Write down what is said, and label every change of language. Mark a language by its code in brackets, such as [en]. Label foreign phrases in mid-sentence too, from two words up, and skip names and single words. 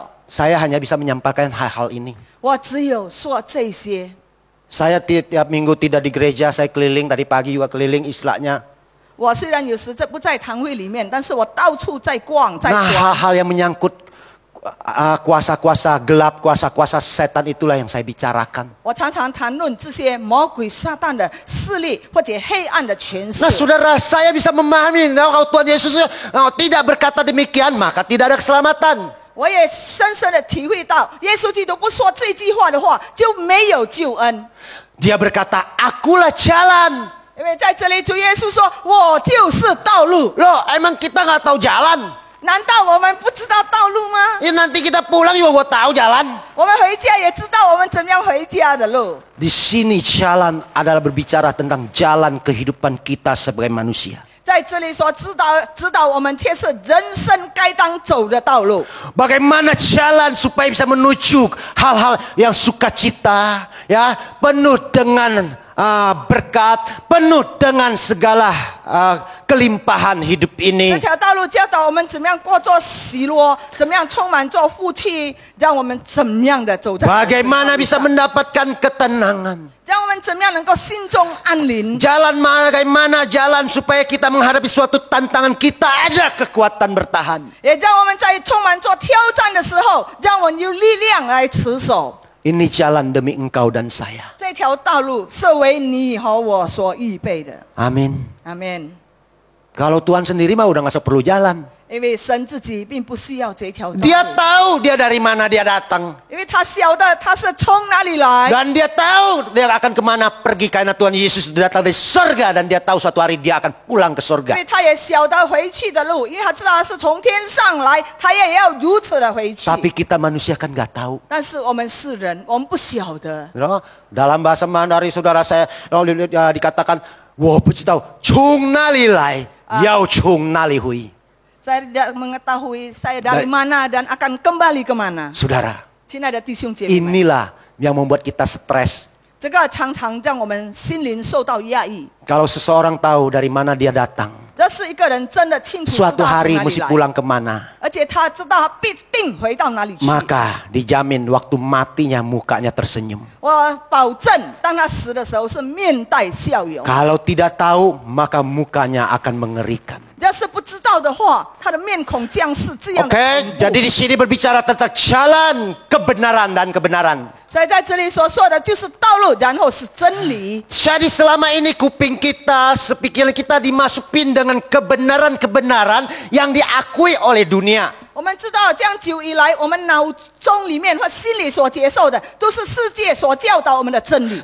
[id] saya hanya bisa menyampaikan hal-hal ini. [zh] 我只有说这些。 [id] Saya tiap minggu tidak di gereja, saya keliling tadi pagi juga keliling istilahnya. [zh] 我虽然有时不在堂会里面，但是我到处在逛，在 [id] Nah, [zh] 逛。 [id] hal-hal yang menyangkut kuasa-kuasa gelap, kuasa-kuasa setan itulah yang saya bicarakan. [zh] 我常常谈论这些魔鬼撒旦的势力或者黑暗的权势。 [id] Nah, saudara, saya bisa memahami kalau Tuhan Yesus tidak berkata demikian, maka tidak ada keselamatan. [zh] 我也深深的体会到，耶稣基督不说这句话的话，就没有救恩。 [id] Dia berkata, akulah jalan. [zh] 因为在这里，主耶稣说：“我就是道路。 [id] Loh, emang kita nggak tahu jalan? ” [zh] 难道我们不知道道路吗？ [id] Ya, nanti kita pulang juga gue tahu jalan. [zh] 我们回家也知道我们怎么样回家的路。 [id] Di sini jalan adalah berbicara tentang jalan kehidupan kita sebagai manusia. [zh] 在这里所指导我们，却是人生该当走的道路。 [id] Bagaimana jalan supaya bisa menuju hal-hal yang sukacita, ya, penuh dengan berkat, penuh dengan segala kelimpahan hidup [zh] 这 [id] ini. [zh] 条道路教导我们怎么样过做喜乐，怎么样充满做福气，让我们怎么样的走在。 [id] Bagaimana bisa mendapatkan ketenangan? [zh] 让我们怎么样能够心中安宁？ [id] Jalan bagaimana jalan supaya kita menghadapi suatu tantangan, kita ada kekuatan bertahan. [zh] 也让我们在充满做挑战的时候，让我们有力量来持守。 [id] Ini jalan demi engkau dan saya. [zh] 这条道路是为你和我所预备的。 [id] Amin. [zh] 阿门。 [id] Kalau Tuhan sendiri mah udah nggak perlu jalan. [zh] 因为神自己并不需要这条道路， [id] Dia tahu dia dari mana dia datang. 因为他晓得他是从哪里来， Dan dia tahu dia akan kemana pergi karena Tuhan Yesus datang dari surga. Dan dia tahu suatu hari dia akan pulang ke [zh] 因 [id] surga. [zh] 为他也晓得回去的路，因为他知道他是从天上来，他也要如此的回去。 [id] Tapi kita manusia kan nggak tahu. [zh] 但是我们是人，我们不晓得。 [id] No? Dalam bahasa Mandarin saudara saya dikatakan, " [zh] 我不知道从哪里来，要从哪里回." [id] Saya tidak mengetahui saya dari mana dan akan kembali kemana. Saudara, [zh] 亲爱的弟兄姐妹们， [id] inilah yang membuat kita stres. [zh] 这个常常让我们心灵受到压抑。 [id] Kalau seseorang tahu dari mana dia datang, [zh] 这是一个人真的清楚知道 [id] suatu [zh] 从 [id] hari [zh] 哪里 [id] mesti [zh] 来， [id] pulang kemana, [zh] 而且他知道他必定回到哪里去。 [id] maka dijamin waktu matinya mukanya tersenyum. [zh] 我保证，当他死的时候是面带笑容。 [id] Kalau tidak tahu, maka mukanya akan mengerikan. [zh] 要是不知道的话，他的面孔将是这样的 [id] Oke, [zh] 恐怖。 [id] jadi di sini berbicara tentang jalan kebenaran dan kebenaran. [zh] 所以在这里所说的就是道路，然后是真理。 [id] Jadi selama ini kuping kita, pikiran kita dimasukin dengan kebenaran-kebenaran yang diakui oleh dunia. [zh] 我们知道，这样久以来，我们脑中里面或心里所接受的，都是世界所教导我们的真理。